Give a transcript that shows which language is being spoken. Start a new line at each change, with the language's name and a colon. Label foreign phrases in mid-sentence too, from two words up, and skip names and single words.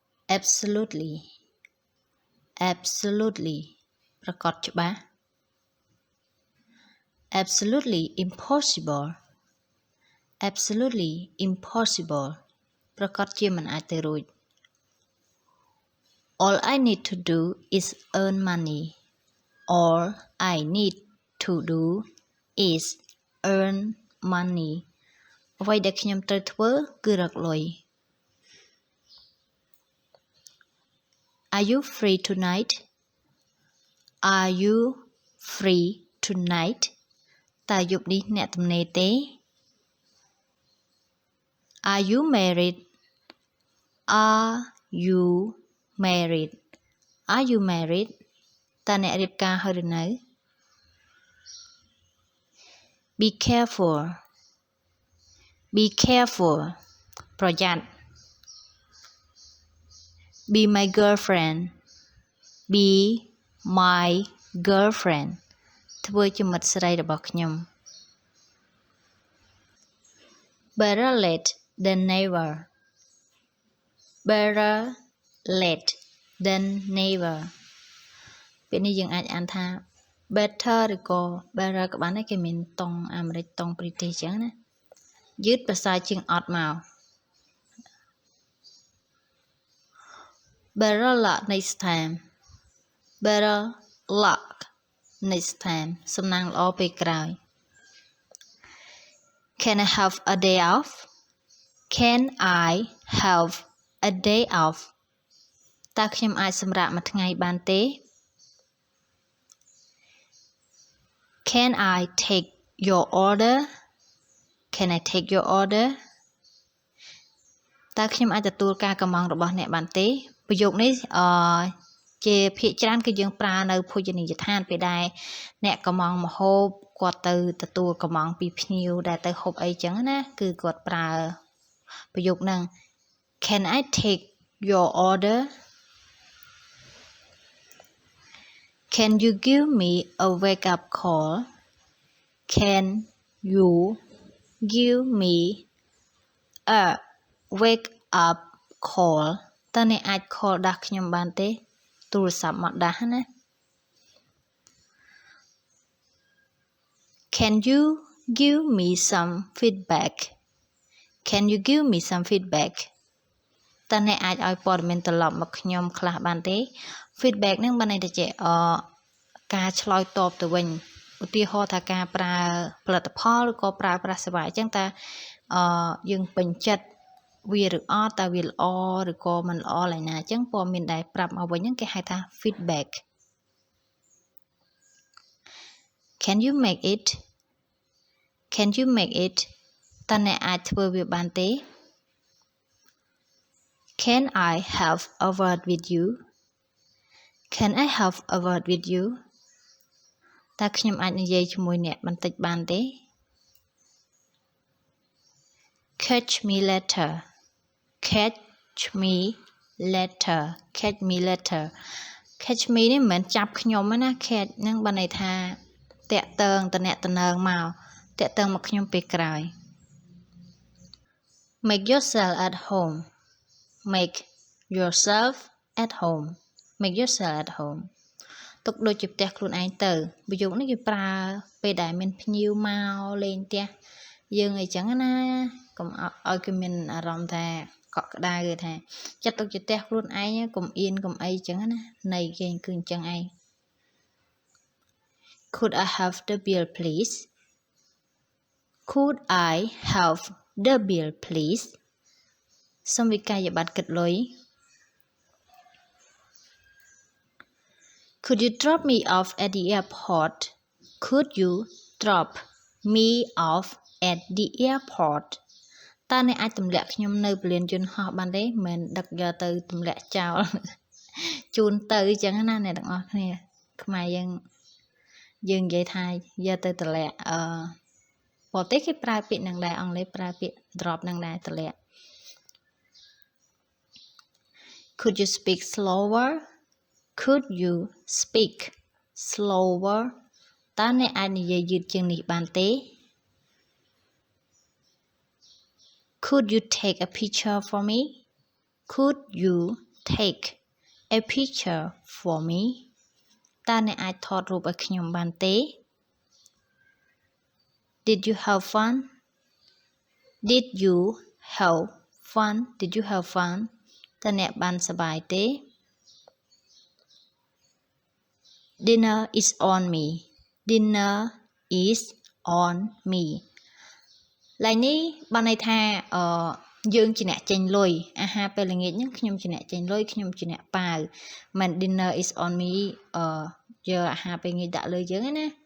English: absolutely absolutely
Khmer: ប្រកបច្បាស់
English: absolutely impossible absolutely impossible
Khmer: ប្រកបជាមិនអាចទៅរួច
English: all I need to do is earn money all I need to do is earn money
Khmer: អ្វីដែលខ្ញុំត្រូវធ្វើគឺរកលុយ
English: Are you free tonight Are you free tonight
Khmer: តើយប់នេះអ្នកទំនេរទេ
English: Are you married Are you married Are you married
Khmer: តើអ្នករៀបការហើយឬនៅ
English: Be careful Be careful ប្រយ័ត្ន Be my girlfriend Be my girlfriend
Khmer: ធ្វើជាមិត្តស្រីរបស់ខ្ញុំ
English: Better late than never Better late than never
Khmer: ពេលនេះយើងអាចអានថា better ឬក៏ better ក៏បានដែរគេមានតង់អាមេរិកតង់ព្រីតិចចឹងណាយឺតប្រសើរជាងអត់មក
English: Better luck next time Better luck next time
Khmer: សំណាងល្អពេលក្រោយ
English: Can I have a day off Can I have a day off
Khmer: តើខ្ញុំអាចសម្រាកមួយថ្ងៃបានទេ
English: Can I take your order Can I take your order
Khmer: តើខ្ញុំអាចទទួលការកម្មង់របស់អ្នកបានទេប្រយោគនេះជាភាគច្រើនគឺយើងប្រើនៅភោជនីយដ្ឋានពេលដែលអ្នកកម្មង់ម្ហូបគាត់ទៅទទួលកម្មង់ពីភ្ញៀវដែលទៅហូបអីចឹងណាគឺគាត់ប្រើប្រយោគហ្នឹង
English: Can I take your order Can you give me a wake up call Can you give me a wake up call
Khmer: តើអ្នកអាច
English: call
Khmer: ដាស់ខ្ញុំបានទេទូរស័ព្ទមកដាស់ណា
English: Can you give me some feedback Can you give me some feedback
Khmer: តើអ្នកអាចឲ្យព័ត៌មានត្រឡប់មកខ្ញុំខ្លះបានទេ feedback ហ្នឹងបានន័យថាជាការឆ្លើយតបទៅវិញឧទាហរណ៍ថាការប្រើផលិតផលឬក៏ប្រើប្រាស់សេវាអញ្ចឹងតើយើងពេញចិត្តវាឬអត់តើវាល្អឬក៏មិនល្អឡើយណាអញ្ចឹងព័ត៌មានដែលប្រាប់មកវិញហ្នឹងគេហៅថា feedback
English: Can you make it Can you make it
Khmer: តើអ្នកអាចធ្វើវាបានទេ
English: Can I have a word with you Can I have a word with you
Khmer: តើខ្ញុំអាចនិយាយជាមួយអ្នកបន្តិចបានទេ
English: Catch me later Catch me
Khmer: later Catch me later Catch me នេះមិនមែនចាប់ខ្ញុំទេណា Catch ហ្នឹងបានន័យថាតាក់ទងតំណែងមកតាក់ទងមកខ្ញុំពេលក្រោយ
English: Make yourself at home Make yourself at home Make yourself at home
Khmer: ទុកដូចជាផ្ទះខ្លួនឯងទៅប្រយោគ នេះគេប្រើពេលដែលមានភ្ញៀវមកលេងផ្ទះយើងអីចឹងណាកុំឲ្យគេមានអារម្មណ៍ថាកក់ក្ដៅគេថាចាត់ទុកជាផ្ទះខ្លួនឯងកុំអៀនកុំអីចឹងណានៃគេគឺអញ្ចឹងឯង
English: Could I have the bill please Could I have the bill please
Khmer: សូមវិក័យប័ត្រគិតលុយ
English: Could you drop me off at the airport Could you drop me off at the airport
Khmer: តើអ្នកអាចទម្លាក់ ខ្ញុំនៅពលានយន្តហោះបានទេមិនដឹកយកទៅទម្លាក់ចោលជូនទៅអញ្ចឹងណាអ្នកទាំងអស់គ្នាខ្មែរយើងនិយាយថាយកទៅទម្លាក់បរទេសគេប្រើពាក្យនឹងដែរអង់គ្លេសប្រើពាក្យ drop នឹងដែរទម្លាក់
English: Could you speak slower Could you speak slower
Khmer: តើអ្នកអាចនិយាយយឺតជាងនេះបានទេ
English: Could you take a picture for me Could you take a picture for me
Khmer: តើអ្នកអាចថតរូបឲ្យខ្ញុំបានទេ
English: Did you have fun Did you have fun Did you have fun
Khmer: តើអ្នកបានសប្បាយទេ
English: Dinner is on me Dinner is on me
Khmer: ឡើយនេះបានន័យថាយើងជាអ្នកចេញលុយអាហារពេលល្ងាចហ្នឹងខ្ញុំជាអ្នកចេញលុយខ្ញុំជាអ្នកប៉ាវមិន
English: dinner is on me
Khmer: យកអាហារពេលល្ងាចដាក់លើយើងណា